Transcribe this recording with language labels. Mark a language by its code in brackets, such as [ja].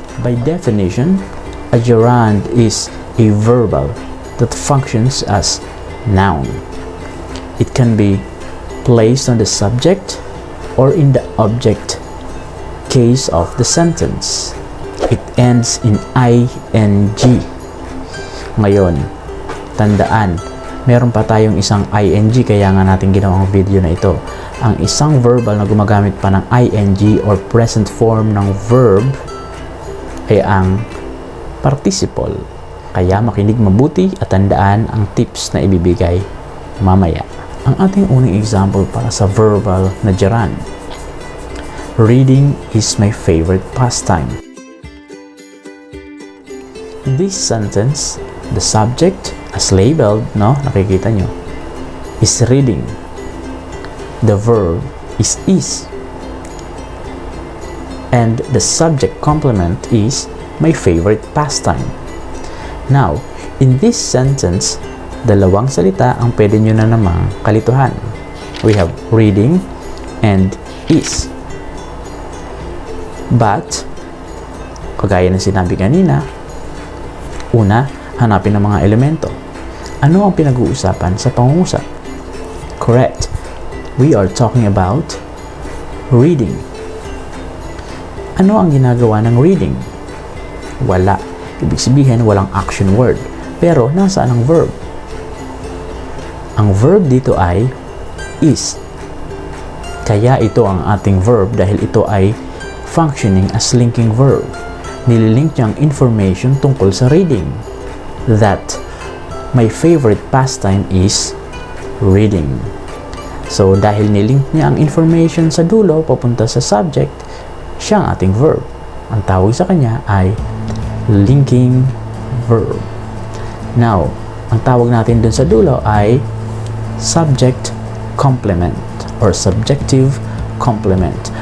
[en] By definition, a gerund is a verbal that functions as noun. It can be placed on the subject or in the object case of the sentence. It ends in ing. [tl] Ngayon, tandaan, meron pa tayong isang ing, kaya nga natin ginawang video na ito. Ang isang verbal na gumagamit pa ng ing or present form ng verb ay ang participle. Kaya makinig mabuti at tandaan ang tips na ibibigay mamaya. Ang ating unang example para sa verbal na gerund. [en] Reading is my favorite pastime. In this sentence, the subject as labeled, no, [tl] nakikita nyo, [en] is reading. The verb is. And the subject complement is my favorite pastime. Now, in this sentence, [tl] dalawang salita ang pwede nyo na namang kalituhan. [en] We have reading and is. [tl] But, kagaya ng sinabi kanina, una, hanapin ang mga elemento. Ano ang pinag-uusapan sa pangungusap? [en] Correct. We are talking about reading. [tl] Ano ang ginagawa ng reading? Wala. Ibig sabihin, walang action word. Pero, nasaan ang verb? Ang verb dito ay is. Kaya ito ang ating verb dahil ito ay [en] functioning as linking verb. [tl] Nililink niya ang information tungkol sa reading. [en] That my favorite pastime is reading. [tl] So, dahil nilink niya ang information sa dulo papunta sa subject, siya ang ating verb. Ang tawag sa kanya ay linking verb. Now, ang tawag natin dun sa dulo ay subject complement or subjective complement.